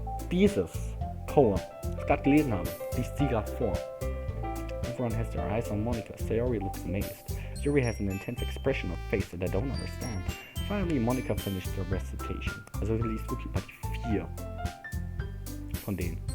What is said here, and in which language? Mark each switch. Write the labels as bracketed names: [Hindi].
[German] Dieses Poem, das ich gerade gelesen habe, liest sie gerade vor. [English] Everyone has their eyes on Monica. Sayori looks amazed. Yuri has an intense expression of face that I don't understand. Finally, Monica finished her recitation. [German] Also sie liest wirklich mal die 4 von denen.